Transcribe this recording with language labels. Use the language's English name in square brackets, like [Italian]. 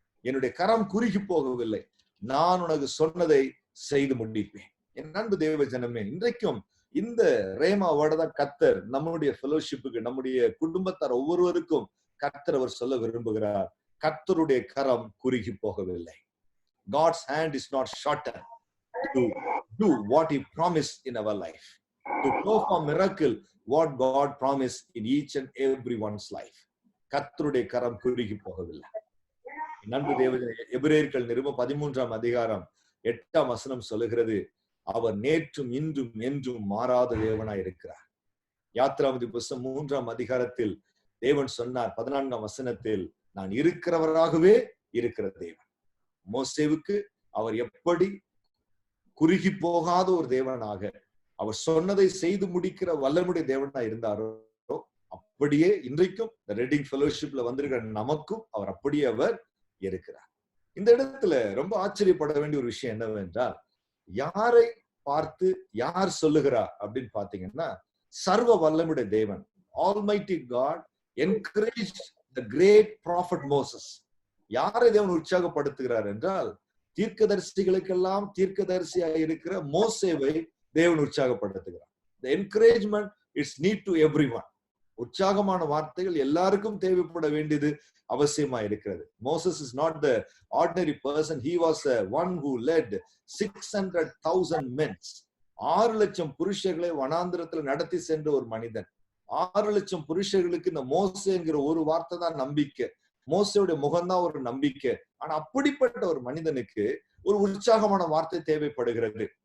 [Tamil] என்னுடைய கரம் குறுகி போகவில்லை, நான் உனக்கு சொன்னதை செய்து முடிப்பேன். என் அன்பு தேவ ஜனமே, இன்றைக்கும் இந்த ரேமா வேர்டை கர்த்தர் நம்முடைய ஃபெலோஷிப்புக்கு, நம்முடைய குடும்பத்தார் ஒவ்வொருவருக்கும் கர்த்தர் அவர் சொல்ல விரும்புகிறார். கர்த்தருடைய கரம் குறுகி போகவில்லை. [English] God's hand is not shortened to do what he promised in our life, to perform miracle what God promised in each and everyone's life. [Tamil] கர்த்தருடைய கரம் குறுகி போகவில்லை. நண்பு தேவனே, எபிரேயர்கள் நிருபம் 13ஆம் அதிகாரம் 8ஆம் வசனம் சொல்லுகிறது, அவர் நேற்றும் இன்றும் என்றும் மாறாத தேவனாய் இருக்கிறார். யாத்திராமதி புத்தகம் 3ஆம் அதிகாரத்தில் தேவன் சொன்னார் 14ஆம் வசனத்தில், நான் இருக்கிறவராகவே இருக்கிற தேவன். மோசேவுக்கு அவர் எப்படி குறுகி போகாத ஒரு தேவனாக, அவர் சொன்னதை செய்து முடிக்கிற வல்லமுடைய தேவனாய் இருந்தாரோ, அப்படியே இன்றைக்கும் ரெடிங் ஃபெலோஷிப்ல வந்திருக்கிற நமக்கும் அவர் அப்படியே அவர் இருக்கிறார். இந்த இடத்துல ரொம்ப ஆச்சரியப்பட வேண்டிய ஒரு விஷயம் என்னவென்றால், யாரை பார்த்து யார் சொல்லுகிறார் அப்படின்னு பாத்தீங்கன்னா, சர்வ வல்லமுடைய தேவன் [English] Almighty God encouraged the great prophet Moses. [Tamil] யாரை தேவன் உற்சாகப்படுத்துகிறார் என்றால், தீர்க்கதரிசிகளுக்கெல்லாம் தீர்க்கதரிசியாக இருக்கிற மோசேவை தேவன் உற்சாகப்படுத்துகிறார். [English] The encouragement is need to everyone. [Tamil] உற்சாகமான வார்த்தைகள் எல்லாருக்கும் தேவைப்பட வேண்டியது அவசியமா இருக்கிறது. [English] Moses is not the ordinary person. He was one who led 600,000 men. [Tamil] 6 லட்சம் புருஷர்களை வனாந்திரத்தில் நடத்தி சென்ற ஒரு மனிதன். 6 லட்சம் புருஷர்களுக்கு இந்த மோசேங்கிற ஒரு வார்த்தை தான் நம்பிக்கை. மோசேவுடைய முகம்தான் ஒரு நம்பிக்கை. ஆனா அப்படிப்பட்ட ஒரு மனிதனுக்கு ஒரு உற்சாகமான வார்த்தை தேவைப்படுகிறது.